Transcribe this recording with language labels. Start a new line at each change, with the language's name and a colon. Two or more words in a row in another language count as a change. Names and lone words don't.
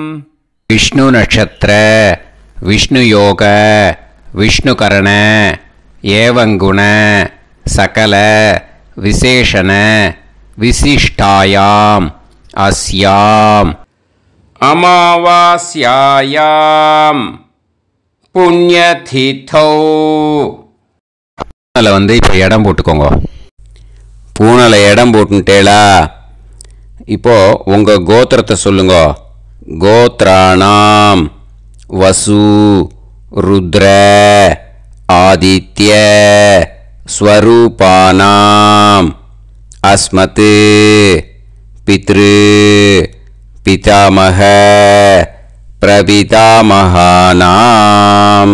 Sanskrit: विष्णु नक्षत्र विष्णु योग विष्णुकरण एवं गुण सकल विशेषण विशिष्टायाम् अस्याम् अमावास्यायां पुण्यतिथौ.
Tamil: பூனலை இப்போ இடம் போட்டுக்கோங்க. பூனலை இடம் போட்டுட்டேளா? இப்போது உங்கள் கோத்திரத்தை சொல்லுங்க.
Sanskrit: गोत्राणां वसु रुद्र आदित्य स्वरूपाणां अस्मत् पितृ पितामह प्रपितामहानां.